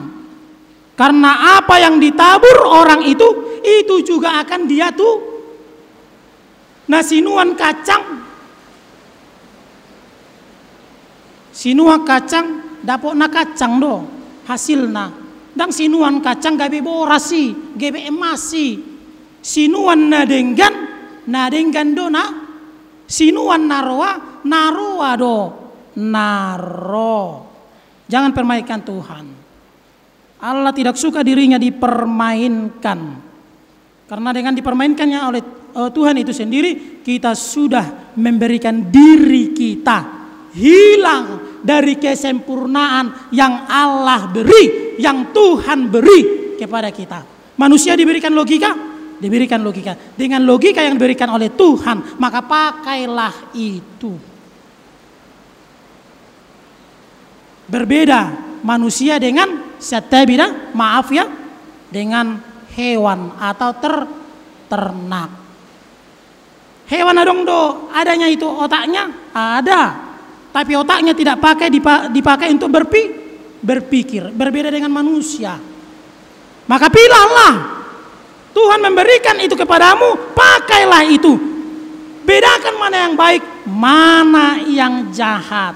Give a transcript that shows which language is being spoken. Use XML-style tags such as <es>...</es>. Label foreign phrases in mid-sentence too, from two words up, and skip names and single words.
<id>Karena apa yang ditabur orang itu juga akan dia tuh.</id> <bbc>Nah sinuan kacang. Sinuan kacang, dapokna kacang do hasilna. Dan sinuan kacang gabe borasi, gabe emasi. Sinuan nadenggan do na. Sinuan naroa do. Naro.</bbc> <id>Jangan permainkan Tuhan. Allah tidak suka dirinya dipermainkan. Karena dengan dipermainkannya oleh Tuhan itu sendiri, kita sudah memberikan diri kita hilang dari kesempurnaan yang Allah beri, yang Tuhan beri kepada kita. Manusia diberikan logika, dengan logika yang diberikan oleh Tuhan, maka pakailah itu. Berbeda manusia dengan satabida, maaf ya, dengan hewan atau ternak.</id> <bbc>Hewan adong do,</bbc> <id>adanya itu otaknya ada, tapi otaknya tidak dipakai untuk berpikir. Berbeda dengan manusia. Maka pilihlah, Tuhan memberikan itu kepadamu, pakailah itu. Bedakan mana yang baik, mana yang jahat.</id>